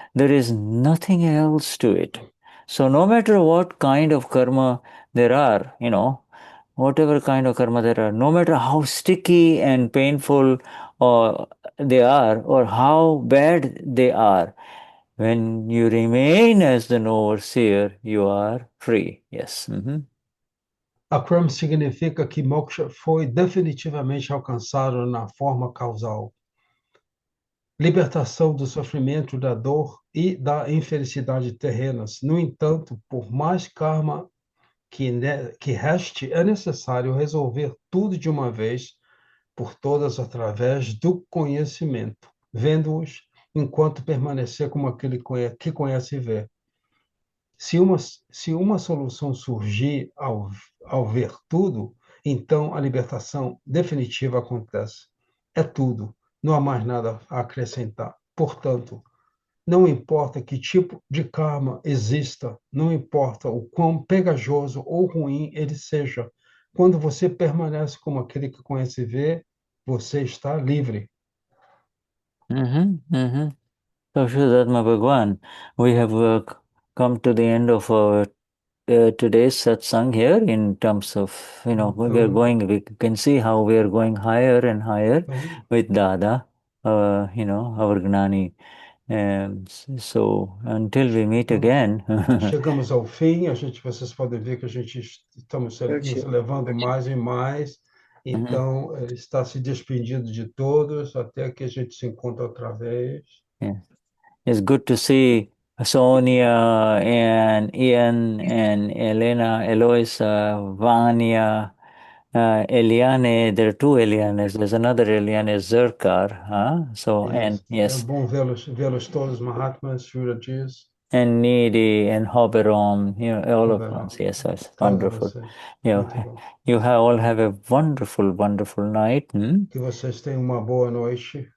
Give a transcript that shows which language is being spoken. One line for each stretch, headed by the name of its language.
English: There is nothing else to it. So no matter what kind of karma there are, whatever kind of karma there are, no matter how sticky and painful they are or how bad they are, When you remain as the Knower-Seer, you are free. Yes.
Portuguese: Akram significa que moksha foi definitivamente alcançado na forma causal. Libertação do sofrimento, da dor e da infelicidade terrenas. No entanto, por mais karma que reste, é necessário resolver tudo de uma vez por todas através do conhecimento, vendo-os enquanto permanecer como aquele que conhece e vê. Se uma solução surgir ao ver tudo, então a libertação definitiva acontece. É tudo, não há mais nada a acrescentar. Portanto, não importa que tipo de karma exista, não importa o quão pegajoso ou ruim ele seja, quando você permanece como aquele que conhece e vê, você está livre.
English: So, Vishuddhatma Bhagwan, we have come to the end of our today's satsang here in terms of, we can see how we are going higher and higher with Dada, our Gnani. So, until we meet again.
Portuguese: Chegamos ao fim, vocês podem ver que a gente estamos nos levando mais e mais. Então, está se despedindo de todos até que a gente se encontre outra vez.
English: It's good to see Sonia and Ian and Elena, Eloisa, Vanya, Eliane. There are two Elianes. There's another Eliane, Zerkar. So, and yes.
Portuguese: É bom vê-los todos, Mahatmas, Shuraji's.
English: And Needy and Hoberom, all of us. Yes, wonderful. You all have a wonderful, wonderful night.
Portuguese: Que vocês tenham uma boa noite.